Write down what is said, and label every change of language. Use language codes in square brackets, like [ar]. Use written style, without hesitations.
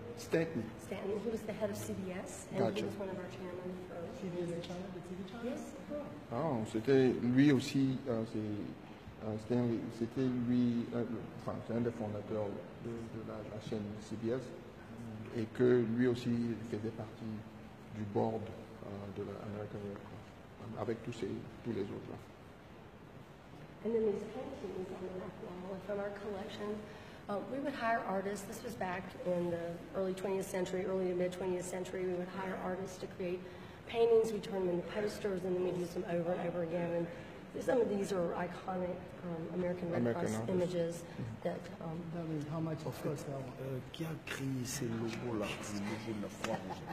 [en] He was the head of CBS, and Gotcha. he was one of our chairmen for CBS. Yes. [fr] Ah, c'était lui aussi, Stanley, c'était lui, enfin, c'est un des fondateurs de la chaîne CBS, et que lui aussi faisait partie du board de l'American Red Cross, avec tous les autres là. [en] And then these paintings on the back wall are from our collection. We would hire artists. This was back in the early 20th century, early to mid 20th century. We would hire artists to create paintings. We turn them into posters, and then we use them over and over again. And some of these are iconic American Red Cross images that. How much of course [fr] qui a créé ces logos-là, le logo de la Croix-Rouge?